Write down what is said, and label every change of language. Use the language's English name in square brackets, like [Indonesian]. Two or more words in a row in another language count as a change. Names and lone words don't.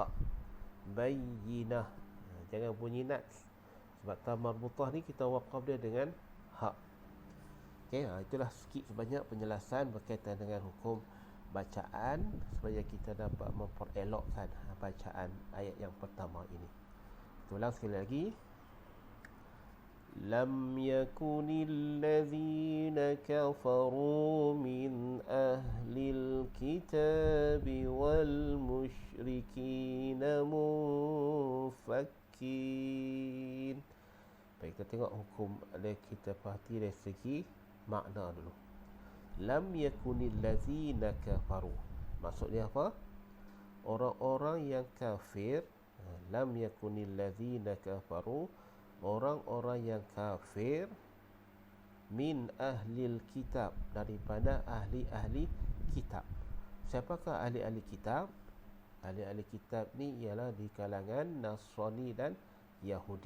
[Malay] Bayinah, jangan bunyi nats. Sebab ta marbutah ni kita waqaf dia dengan ha. Itulah sikit sebanyak penjelasan berkaitan dengan hukum bacaan, supaya kita dapat memperelokkan bacaan ayat yang pertama ini. Ulang sekali lagi. [Arabic] لم يكن الذين كفروا من أهل الكتاب والمشركين منفكين. [Malay] kita tengok hukum, kita perhati dari segi makna dulu. [Arabic] لم يكن الذين كفروا, [Malay] maksudnya apa? Orang-orang yang kafir. [Arabic] لم يكن الذين كفروا, [Malay] orang-orang yang kafir, [Arabic] من أهل الكتاب, [Malay] daripada ahli-ahli kitab. Siapakah ahli-ahli kitab? Ahli-ahli kitab ni ialah di kalangan Nasrani dan Yahudi.